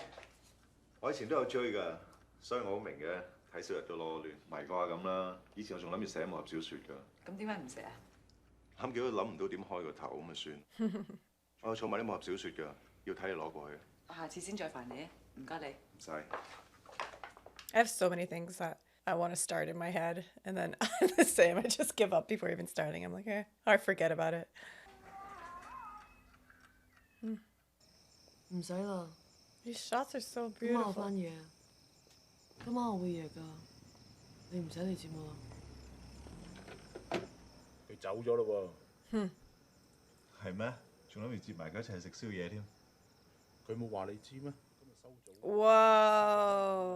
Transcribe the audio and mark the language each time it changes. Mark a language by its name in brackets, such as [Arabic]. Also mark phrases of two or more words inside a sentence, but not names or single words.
[Cantonese] 我以前都有追㗎，所以我好明嘅。睇小日都攞亂，迷過下咁啦。以前我仲諗住寫武俠小説㗎。咁點解唔寫啊？諗幾都諗唔到點開個頭咁咪算。我有儲埋啲武俠小説㗎，要睇你攞過去。我下次先再煩你啊，唔該你。唔使。 [English] I have so many things that I want to start in my head, and then I'm the same. I just give up before even starting. I'm like, eh, I forget about it. [Cantonese] 唔使啦。 [English] These shots are so [Cantonese] 今晚我 [English] beautiful. [Cantonese] 翻夜，今晚我會夜㗎，你唔使嚟接我啦。佢走咗咯喎。係咩？仲諗住接埋佢一齊食宵夜添。喎。佢冇話你知咩？今日收早。 [English] Whoa.